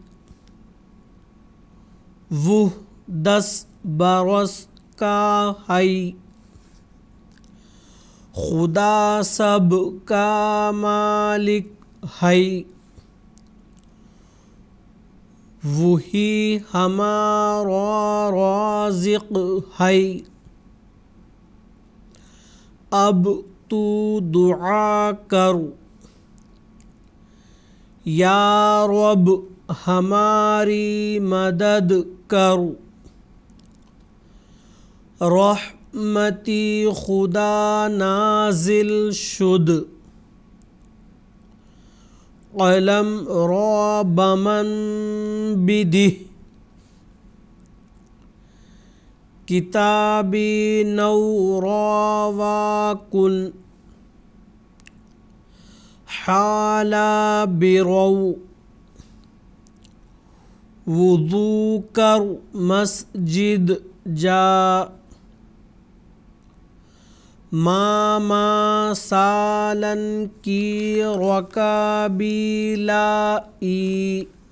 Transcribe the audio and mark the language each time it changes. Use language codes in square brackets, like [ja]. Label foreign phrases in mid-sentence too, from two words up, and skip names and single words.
[ur] وہ 10 برس کا ہے خدا سب کا مالک ہے وہی ہمارا رازق ہے اب تو دعا کر یا رب ہماری مدد کر [fa] رحمتی خدا نازل شد قلم را بمن بدہ کتابی نو را واکن حالا برو [ur] وضو کر مسجد جا ماما سالن کی رکابی لائی